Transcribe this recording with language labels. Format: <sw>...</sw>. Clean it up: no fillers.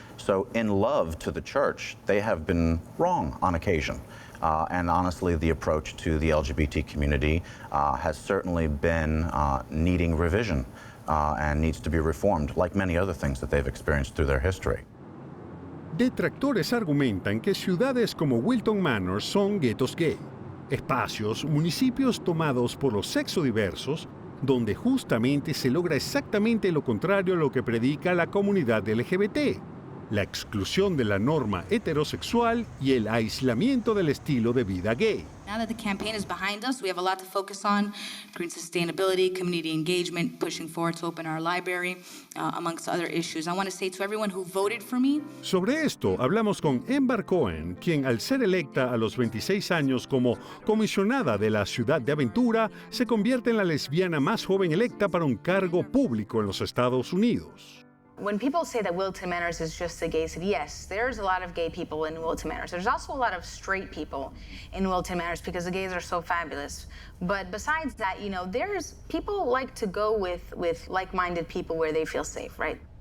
<en>So in love to the church, they have been wrong on occasion. And honestly, the approach to the LGBT community has certainly been needing revision and needs to be reformed, like many other things that they've experienced through their history.</en> <es>Detractores argumentan que ciudades como Wilton Manor son guetos gay, espacios, municipios tomados por los sexodiversos, donde justamente se logra exactamente lo contrario a lo que predica la comunidad LGBT, la exclusión de la norma heterosexual y el aislamiento del estilo de vida gay.</es> <en>Now that the campaign is behind us, we have a lot to focus on: green sustainability, community engagement, pushing forward to open our library, amongst other issues. I want to say to everyone who voted for me.</en> <es>Sobre esto hablamos con Ember Cohen, quien al ser electa a los 26 años como comisionada de la ciudad de Aventura, se convierte en la lesbiana más joven electa para un cargo público en los Estados Unidos.</es> <en>When people say that Wilton Manors is just a gay city, yes, there's a lot of gay people in Wilton Manors. There's also a lot of straight people in Wilton Manors because the gays are so fabulous. But besides that, you know, there's people like to go with like-minded people where they feel safe, right?</en>